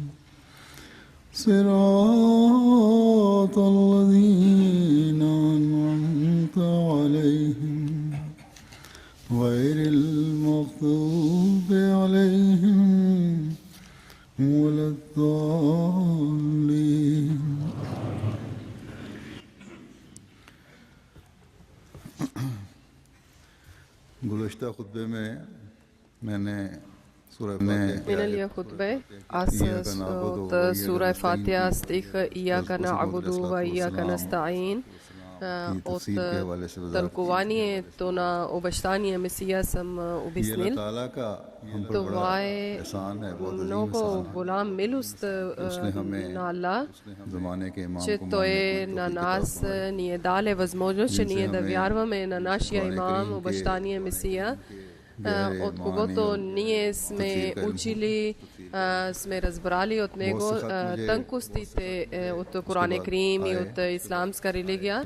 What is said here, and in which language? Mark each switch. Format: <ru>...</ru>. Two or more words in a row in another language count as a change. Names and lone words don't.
<ar>صراط الذين أنعمت عليهم غير المغضوب عليهم ولا الضالين</ar> <ur>گزشتہ خطبے میں میں نے</ur> <bg>Миналия хутбе аз от Сура Фатиха стих</bg> <ar>إياك نعبد وإياك نستعين</ar> <bg>от тълкуванието на обещания Месия съм обяснил. Това е много голям милост на Аллах, че Той на нас ни е даде възможност, че ние да вярваме на нашия имам, обещания Месия, от когото ние сме учили, сме разбрали от него тънкостите от Коран Керим и от исламска религия.</bg>